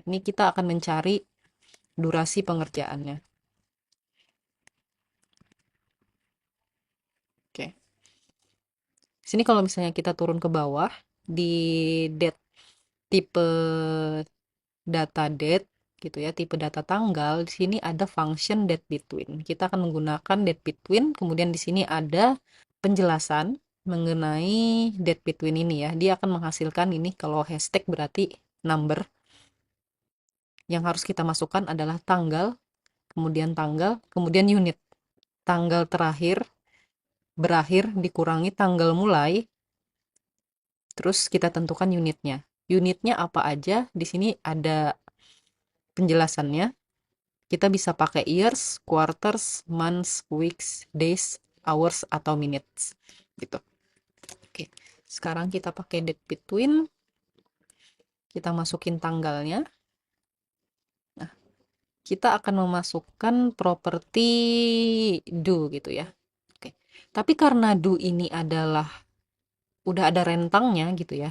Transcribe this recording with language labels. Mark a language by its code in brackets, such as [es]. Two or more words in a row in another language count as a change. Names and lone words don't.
[id] Ini kita akan mencari durasi pengerjaannya. Oke. Sini kalau misalnya kita turun ke bawah di date tipe data date gitu ya, tipe data tanggal, di sini ada [en] function date between. [id] Kita akan menggunakan [en] date between, [id] kemudian di sini ada penjelasan mengenai [en] date between [id] ini ya. Dia akan menghasilkan ini kalau hashtag berarti number. Yang harus kita masukkan adalah tanggal, kemudian unit. Tanggal terakhir, berakhir, dikurangi tanggal mulai, terus kita tentukan unitnya. Unitnya apa aja? Di sini ada penjelasannya. Kita bisa pakai [en] years, quarters, months, weeks, days, hours, [id] atau minutes. Gitu. Oke. Sekarang kita pakai [en] date between. [id] Kita masukin tanggalnya. Nah, kita akan memasukkan properti do gitu ya. Oke. Tapi karena do ini adalah udah ada rentangnya gitu ya.